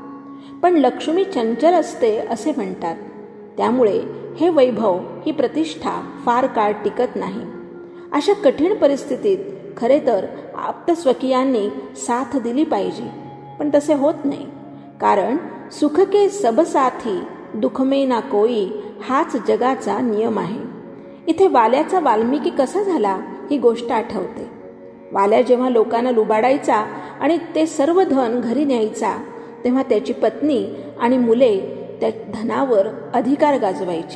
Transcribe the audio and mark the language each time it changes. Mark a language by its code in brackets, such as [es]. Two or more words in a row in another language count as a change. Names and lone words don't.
[mr] पण लक्ष्मी चंचल असते असे म्हणतात. त्यामुळे हे वैभव, ही प्रतिष्ठा फार काळ टिकत नाही. अशा कठीण परिस्थितीत खरे तर आप्तस्वकीयांनी साथ दिली पाहिजे, पण तसे होत नाही. कारण [hi] सुख के सब साथी दुख में ना कोई [mr] हाच जगाचा नियम आहे. इथे वाल्याचा वाल्मिकी कसा झाला ही गोष्ट आठवते. वाल्या जेव्हा लोकांना लुबाडायचा आणि ते सर्व धन घरी न्यायचा, तेव्हा त्याची पत्नी आणि मुले त्या धनावर अधिकार गाजवायची.